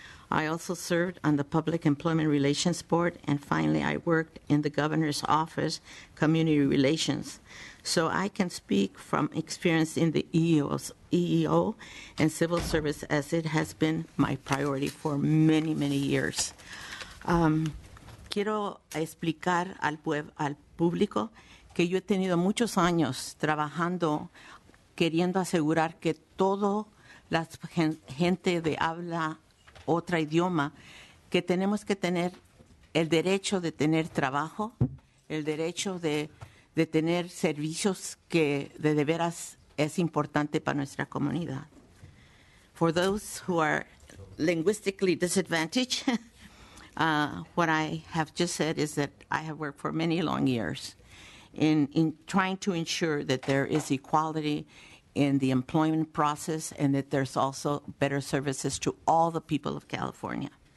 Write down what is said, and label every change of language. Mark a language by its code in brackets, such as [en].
[en] I also served on the Public Employment Relations Board, and finally I worked in the governor's office, Community Relations. So I can speak from experience in the EEO and civil service, as it has been my priority for many, many years. [es] Quiero explicar al público que yo he tenido muchos años trabajando, queriendo asegurar que toda la gente de habla otro idioma, que tenemos que tener el derecho de tener trabajo, el derecho de tener servicios que de veras es importante para nuestra comunidad. [en] For those who are linguistically disadvantaged, what I have just said is that I have worked for many long years in trying to ensure that there is equality in the employment process and that there's also better services to all the people of California.